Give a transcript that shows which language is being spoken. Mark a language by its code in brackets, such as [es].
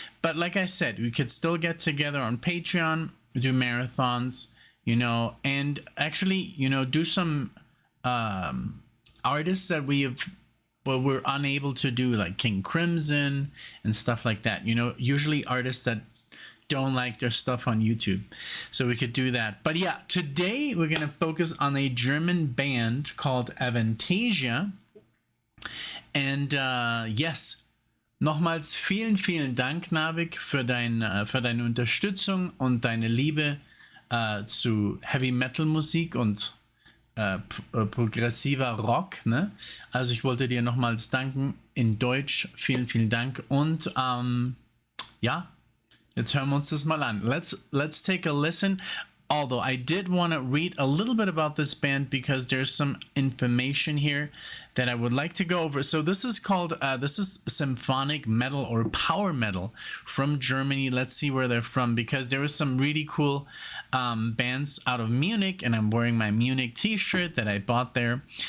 [en] But like I said, we could still get together on Patreon, do marathons, and actually, do some artists that we're unable to do, like King Crimson and stuff like that. Usually artists that don't like their stuff on YouTube. So we could do that. But yeah, today we're going to focus on a German band called AVANTASIA. And yes, [de] nochmals vielen Dank, NARVIK, für deine Unterstützung und deine Liebe zu Heavy Metal Musik und progressiver Rock. Ne? Also ich wollte dir nochmals danken in Deutsch. Vielen Dank. Und ja, jetzt hören wir uns das mal an. [en] Let's take a listen. Although I did want to read a little bit about this band because there's some information here that I would like to go over. So this is called, this is symphonic metal or power metal from Germany. Let's see where they're from, because there was some really cool bands out of Munich, and I'm wearing my Munich t-shirt that I bought there.